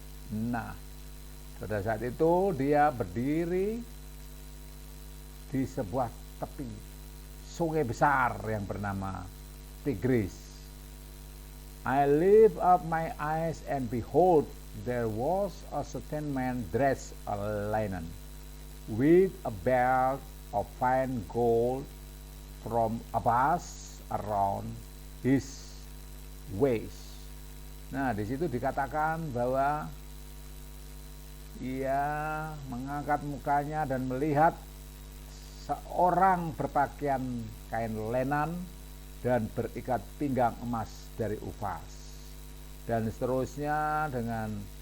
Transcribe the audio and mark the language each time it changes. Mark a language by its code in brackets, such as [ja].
[id] Nah, pada saat itu dia berdiri di sebuah tepi sungai besar yang bernama Tigris. [en] I lift up my eyes and behold, there was a certain man dressed in linen, with a belt of fine gold from Abbas around his waist, [id] Nah, di situ dikatakan bahwa ia mengangkat mukanya dan melihat seorang berpakaian kain lenan dan berikat pinggang emas dari Ufaz, dan seterusnya dengan